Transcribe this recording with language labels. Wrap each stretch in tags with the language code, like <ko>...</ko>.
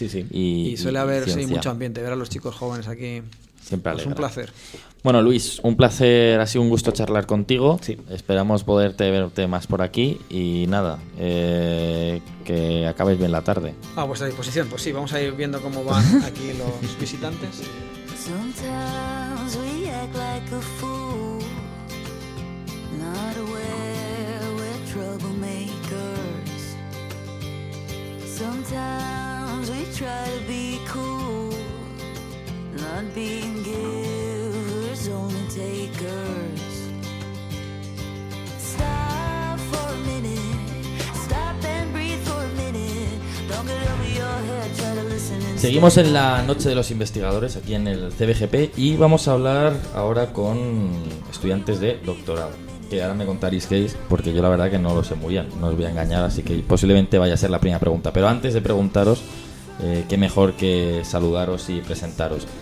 <es>y suele haber mucho ambiente, ver a los chicos jóvenes aquí. Siempre alegra. Es un placer. Bueno, Luis, un placer, ha sido un gusto charlar contigo. Sí. Esperamos verte más por aquí y nada, que acabes bien la tarde. A vuestra disposición, pues sí, vamos a ir viendo cómo van aquí los visitantes.</es> <en>Sometimes we act like a fool, not aware we're troublemakers. Sometimes we try to be cool, not being givers, only takers. Stop for a minute, stop and breathe for a minute. Don't get over your head, try to listen and</en> <es>seguimos en la Noche de los Investigadores aquí en el CBGP y vamos a hablar ahora con estudiantes de doctorado, que ahora me contaréis qué es, porque yo la verdad que no lo sé muy bien, no os voy a engañar, así que posiblemente vaya a ser la primera pregunta. Pero antes de preguntaros, qué mejor que saludaros y presentaros.</es>